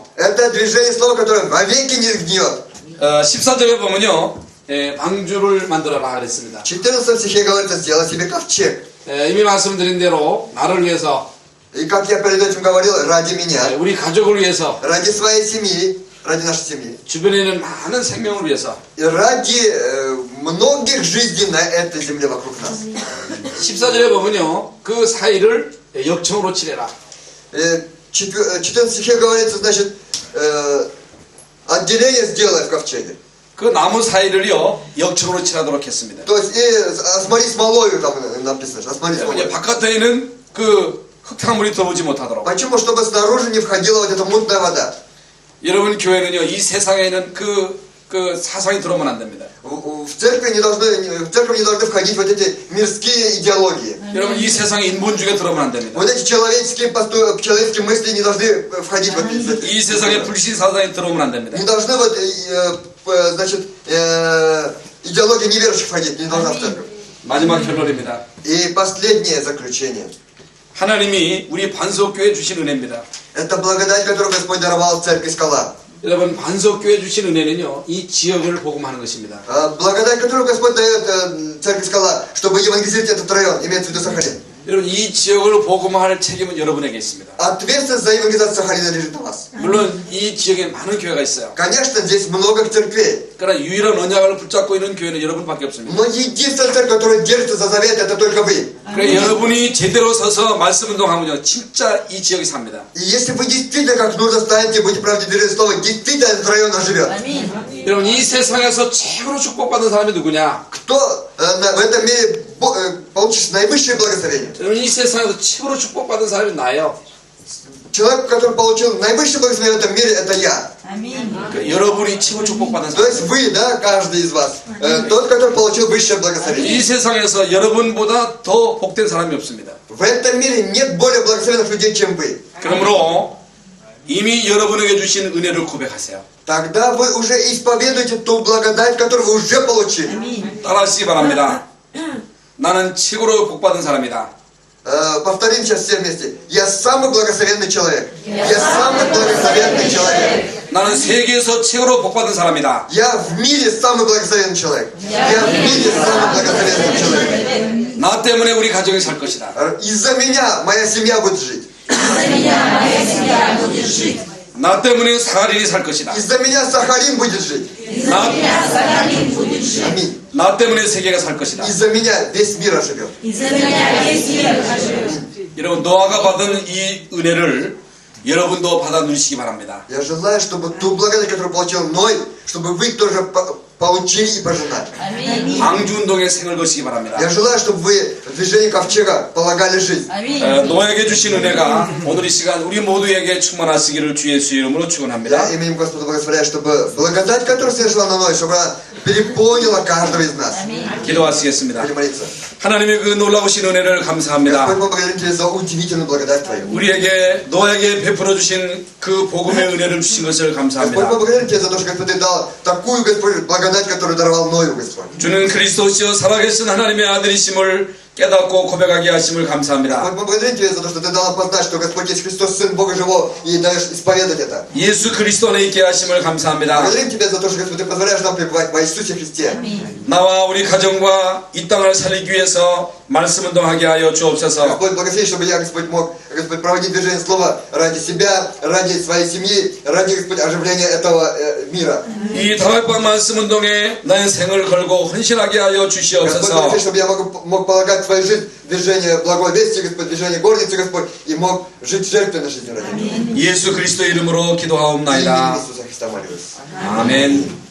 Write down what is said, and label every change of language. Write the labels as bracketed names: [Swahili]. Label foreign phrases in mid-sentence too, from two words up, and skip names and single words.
[Russian] Это движение слова, которое вовеки не гниет. [Korean] 14절에 보면요 방주를 만들어라 그랬습니다. [Russian] В 14 стихе говорится, сделай себе ковчег. [Korean] 이미 말씀드린 대로 나를 위해서 [Russian] И как я перед этим говорил, ради меня, [Korean] 우리 가족을 위해서 [Russian] ради своей семьи, ради нашей семьи, [Korean] 주변에 있는 많은 생명을 위해서 [Russian] и ради многих жизней на этой земле вокруг нас. [Korean] 14절에 보면요 그 사이를 역청으로 칠해라. [Russian] В 14 стихе говорится, значит, отделение сделай в ковчеге. [Korean] 그 나무 사이를요 역청으로 칠하도록 했습니다. [Russian] То есть, и осмотри смолою, там написано, осмотри [Korean] 이제 [Russian] смолою. [Korean] 바깥에는 그 흙탕물이 들어오지 못하도록. [Russian] Почему? Чтобы снаружи не входила вот эта мутная вода. [Korean] 여러분 교회는요 이 세상에는 그 사상이 들어오면 안 됩니다. [Russian] В церковь не должны входить вот эти мирские идеологии. [Korean] 여러분 이 세상에 인본주의가 들어오면 안 됩니다. [Russian] Вот эти человеческие мысли не должны входить в это. [Korean] 이 세상에 불신 사상이 들어오면 안 됩니다. [Russian] Не должны вот, значит, идеология неверующих входить, не должна в церковь. [Korean] 마지막 결론입니다. [Russian] И последнее заключение. [Korean] 하나님이 우리 반석교회 주신 은혜입니다. [Russian] Это благодать, которую Господь даровал в церкви Скала. [Korean] 여러분 반석교회 주신 은혜는요 이 지역을 복음하는 것입니다. [Russian] Благодать, которую Господь дает церкви Скала, чтобы евангелизировать этот район, имеется в виду Сахалин. [Korean] 여러분 이 지역을 복음할 책임은 여러분에게 있습니다. [Russian] Ответственность за евангелизацию Сахалина лежит на вас. [Korean] 물론 이 지역에 많은 교회가 있어요. [Russian] Конечно, здесь много церквей. [Korean] 그러나 유일한 언약을 붙잡고 있는 교회는 여러분밖에 없습니다. [Russian] Но единственная церковь, которая держится за завет, это только вы. [Korean] 그러니까 여러분이 제대로 서서 말씀 운동하면요 진짜 이 지역이 삽니다. [Russian] И если вы действительно как нужно станете, будете правдить движение слова, действительно этот район оживет. [Korean] 아멘. 여러분 이 세상에서 최고로 축복받은 사람이 누구냐? [Russian] Кто в этом мире получит наивысшее благословение? [Korean] 여러분 이 세상에서 최고로 축복받은 사람이 나예요. [Russian] Человек, который получил наивысшее благословение в этом мире, это я. [Korean] 아멘. 그러니까 여러분이 최고 축복받은 [Russian] То есть [Korean] 사람. [Russian] вы, да, каждый из вас, тот, который получил высшее [Korean] 이 [Russian] благословение. [Korean] 세상에서 여러분보다 더 복된 사람이 없습니다. [Russian] В этом мире нет более благословенных людей, чем вы. [Korean] 그러므로 이미 여러분에게 주신 은혜를 고백하세요. [Russian] Тогда вы уже исповедуете ту благодать, которую вы уже получили. [Korean] 아멘. 따라하시기 바랍니다. 나는 최고로 복받은 사람이다. [Russian] Повторим сейчас все вместе. Я самый благословенный человек. Я самый благословенный человек. [Korean] 나는 세계에서 최고로 복받은 사람이다. [Russian] Я в мире самый благословенный человек. Я в мире самый благословенный человек. [Korean] 나 때문에 우리 가정이 살 것이다. [Russian] Из-за меня моя семья будет жить. За меня моя семья будет жить. [Korean] 나 때문에 사할인이 살 것이다. [Russian] Из-за меня Сахалин будет жить. [Korean] 나, [Russian] Сахалин будет жить. Аминь. [Korean] 나 때문에 세계가 살 것이다. [Russian] Из-за меня весь мир оживет. Из-за меня весь мир оживет. [Korean] 여러분 노아가 받은 이 은혜를 여러분도 받아 누리시기 바랍니다. [Russian] Я желаю, чтобы ту благодать, которую получил Ной, чтобы вы тоже получили и пожинали. Аминь. [Korean] 방주운동에 생을 거시기 바랍니다. [Russian] Я желаю, чтобы вы в движении ковчега полагали жизнь. Аминь. [Korean] 노아에게 주신 은혜가 오늘 이 시간 우리 모두에게 충만하시기를 주 예수 이름으로 축원합니다. [Russian] Я именем Господа благословляю, чтобы благодать, которая совершила на Ной, чтобы она переполнила каждого из нас. [Korean] 기도하시겠습니다. [Russian] Будем молиться. [Korean] 하나님의 그 놀라우신 은혜를 감사합니다. [Russian] Господь, мы благодарим Тебя за удивительную благодать Твою. [Korean] 우리에게 노아에게 베풀어 주신 그 복음의 은혜를 주신 것을 [Russian] Господь, мы [Korean] 감사합니다. [Russian] благодарим Тебя за то, что Господь Ты дал такую, Господь, благодать, которую даровал Ною, Господь. [Korean] 주는 그리스도시여 살아계신 하나님의 아들이심을 깨닫고 고백하게 하심을 감사합니다. [Russian] Господь, мы благодарим Тебя за то, что Ты дал нам познать, что Господь есть Христос, Сын Бога Живого, и даешь исповедать это. [Korean] 예수 그리스도 안에 있게 하심을 감사합니다. [Russian] Благодарим Тебя за то, что, Господь, Ты позволяешь нам пребывать во Иисусе Христе. [Korean] 나와 우리 가정과 이 땅을 살리기 위해서 말씀 운동하게 하여 주옵소서. [Russian] Господь, благослови, чтобы я, Господь, мог, Господь, проводить движение Слова ради себя, ради своей семьи, ради, Господь, оживления этого мира. [Korean] 이 다락방 말씀 운동에 나의 생을 걸고 헌신하게 하여 [Russian] Господь, [Korean] 주시옵소서. [Russian] благослови, чтобы я мог полагать свою жизнь в движение благой вести, Господь, движение гордицы, Господь, и мог жить жертвой жизни ради Тебя. [Korean] 예수 그리스도 이름으로 [Russian] Именем [Korean] 기도하옵나이다. [Russian] Иисуса Христа молюсь. [Korean] 아멘.